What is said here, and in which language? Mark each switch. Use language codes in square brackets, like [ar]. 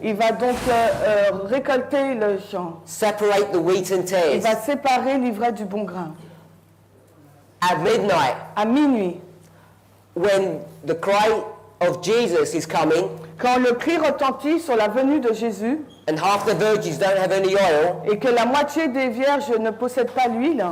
[fr] il va donc récolter le champ. [en] separate the wheat and [fr] Il va séparer l'ivraie du bon grain. [en] At midnight, [fr] À minuit, [en] when the cry of Jesus is coming, [fr] quand le cri retentit sur la venue de Jésus [en] and half the virgins don't have any oil, [fr] et que la moitié des vierges ne possèdent pas l'huile,